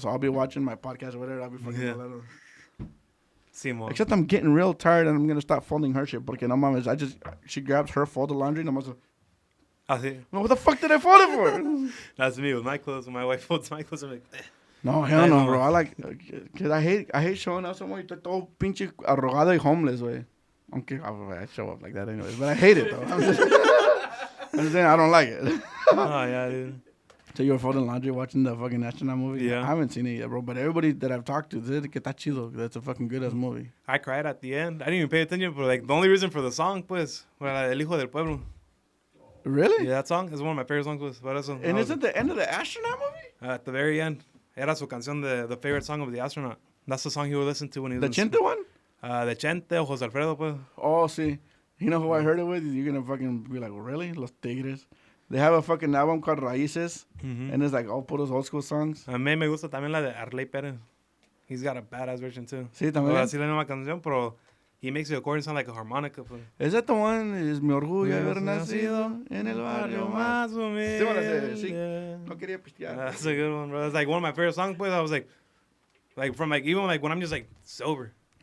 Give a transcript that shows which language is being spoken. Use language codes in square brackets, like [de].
[en] So I'll be watching my podcast or whatever. I'll be fucking [es] Simón. [en] Except I'm getting real tired, and I'm going to stop folding her shit. [es] Porque no mames, [en] she grabs her folded laundry, and I'm like, [es] Así. [en] what the fuck did I fold it for? That's me with my clothes. When my wife folds my clothes, I'm like, eh. No, hell no, bro. I like, cause I hate showing up somewhere. [es] Estoy todo pinche arrogado y homeless, güey. Aunque [en] I show up like that anyways, but I hate it though. I'm just saying I don't like it. Oh, yeah, dude. So you were folding laundry watching the fucking astronaut movie? Yeah. I haven't seen it yet, bro. But everybody that I've talked to said [es] que está chido. [en] That's a fucking good ass movie. I cried at the end. I didn't even pay attention, but like the only reason for the song, [es] pues, era [en] El Hijo del Pueblo. Really? Yeah, that song is one of my favorite songs, pues. [es] Por eso. [en] And isn't the end of the astronaut movie? At the very end, [es] era su canción, [en] the favorite song of the astronaut. That's the song he would listen to when he was The in Chente one? [es] The Chente o José Alfredo, pues. [en] Oh, see. You know who I heard it with? You're gonna fucking be like, really? Los Tigres. They have a fucking album called Raíces, and it's like all [es] puros [en] old school songs. [es] A mí me gusta también la de Arley Pérez. [en] He's got a badass version too. [es] Sí, también. Así la misma canción, pero [en] he makes the accordion sound like a harmonica. Pues. Is that the one? [es] Es mi orgullo haber Nacido nacido en el barrio más. más humilde. Sí, me la sé, sí. No quería pistear. [en] That's a good one, bro. It's like one of my favorite songs, pues. I was like from like even like when I'm just like sober.